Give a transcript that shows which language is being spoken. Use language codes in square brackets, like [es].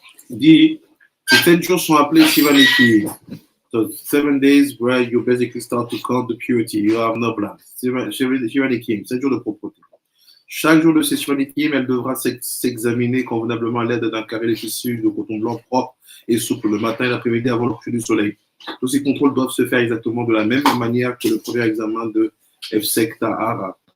[fr] Il dit, ces 7 jours sont appelés Shivanekim. [en] So 7 days where you basically start to count the purity. You have no blood. [fr] Shivanekim, 7 jours de propreté. Chaque jour de ces Shivanekim, elle devra s'examiner convenablement à l'aide d'un carré de tissu de coton blanc propre et souple le matin et l'après-midi avant le coucher du soleil. Tous ces contrôles doivent se faire exactement de la même manière que le premier examen de Efsek Tahara.